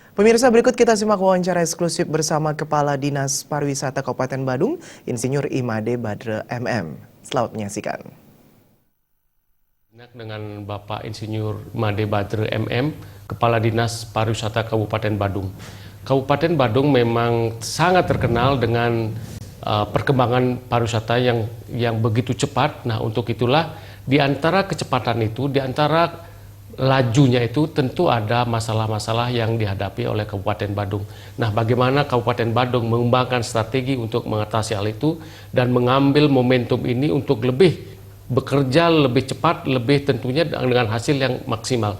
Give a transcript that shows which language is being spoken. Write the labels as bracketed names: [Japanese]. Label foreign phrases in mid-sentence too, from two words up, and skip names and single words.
[Indonesian] Pemirsa, berikut kita simak wawancara eksklusif bersama Kepala Dinas Pariwisata Kabupaten Badung, Insinyur Imade Badre MM. Selamat menyaksikan. Dengan Bapak Insinyur Imade Badre MM, Kepala Dinas Pariwisata Kabupaten Badung. Kabupaten Badung memang sangat terkenal dengan perkembangan pariwisata yang begitu cepat. Nah, untuk itulah di antara kecepatan itu, di antara lajunya itu tentu ada masalah-masalah yang dihadapi oleh Kabupaten Badung. Nah, bagaimana Kabupaten Badung mengembangkan strategi untuk mengatasi hal itu dan mengambil momentum ini untuk lebih bekerja lebih cepat, lebih tentunya dengan hasil yang maksimal.